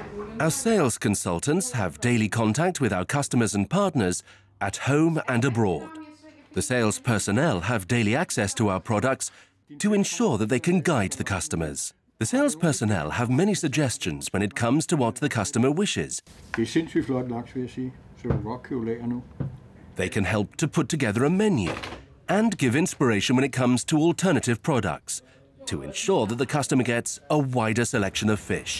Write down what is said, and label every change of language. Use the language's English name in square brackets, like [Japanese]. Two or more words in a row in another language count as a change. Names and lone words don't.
[English] Our sales consultants have daily contact with our customers and partners at home and abroad. The sales personnel have daily access to our products to ensure that they can guide the customers. The sales personnel have many suggestions when it comes to what the customer wishes. [Danish] Sindssygt flot laks, vil jeg sige. Så du kan godt købe lager nu. [English] They can help to put together a menu and give inspiration when it comes to alternative products to ensure that the customer gets a wider selection of fish.